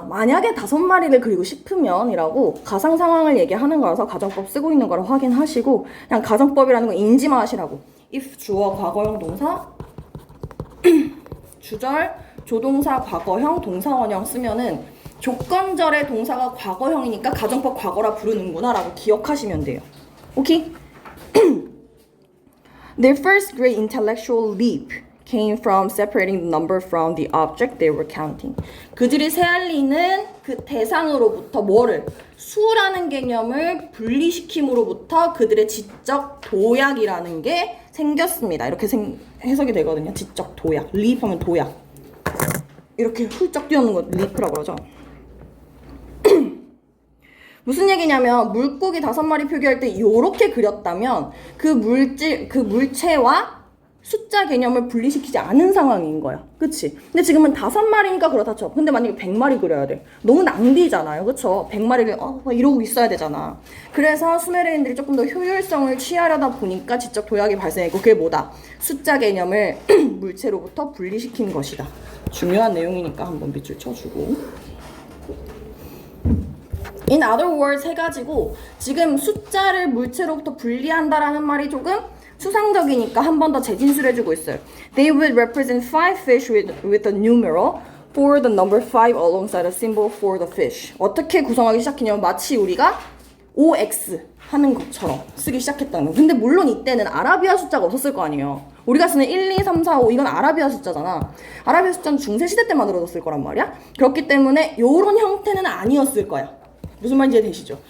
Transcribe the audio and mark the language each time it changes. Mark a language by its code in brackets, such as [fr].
[ko] 만약에 5마리를 그리고 싶으면 이라고 가상 상황을 얘기하는 거라서 가정법 쓰고 있는 거를 확인하시고 그냥 가정법이라는 거 인지만 하시라고. if 주어 과거형 동사 주절 조동사 과거형 동사원형 쓰면은 조건절의 동사가 과거형이니까 가정법 과거라 부르는구나 라고 기억하시면 돼요. 오케이? [en] Their first great intellectual leap came from separating the number from the object they were counting. [ko] 그들이 헤아리는 그 대상으로부터 뭐를? 수라는 개념을 분리시킴으로부터 그들의 지적 도약이라는 게 생겼습니다. 이렇게 해석이 되거든요. 지적 도약. leap하면 도약. 이렇게 훌쩍 뛰어오는 거 leap라고 그러죠. 무슨 얘기냐면 물고기 5마리 표기할 때 요렇게 그렸다면 그 물체와 숫자 개념을 분리시키지 않은 상황인 거야. 그치? 근데 지금은 5마리니까 그렇다 쳐. 근데 만약에 100마리 그려야 돼. 너무 낭비잖아요. 그쵸? 100마리를 막 이러고 있어야 되잖아. 그래서 수메르인들이 조금 더 효율성을 취하려다 보니까 지적 도약이 발생했고 그게 뭐다? 숫자 개념을 물체로부터 분리시킨 것이다. 중요한 내용이니까 한번 밑줄 쳐주고. [en] In other words [ko] 해가지고 지금 숫자를 물체로부터 분리한다라는 말이 조금 수상적이니까 한 번 더 재진술해주고 있어요. [en] They would represent 5 fish with a numeral for the number 5 alongside a symbol for the fish. [ko] 어떻게 구성하기 시작했냐면 마치 우리가 OX 하는 것처럼 쓰기 시작했다는 거. 근데 물론 이때는 아라비아 숫자가 없었을 거 아니에요. 우리가 쓰는 1, 2, 3, 4, 5 이건 아라비아 숫자잖아. 아라비아 숫자는 중세시대 때 만들어졌을 거란 말이야. 그렇기 때문에 요런 형태는 아니었을 거야. 무슨 말인지 되시죠?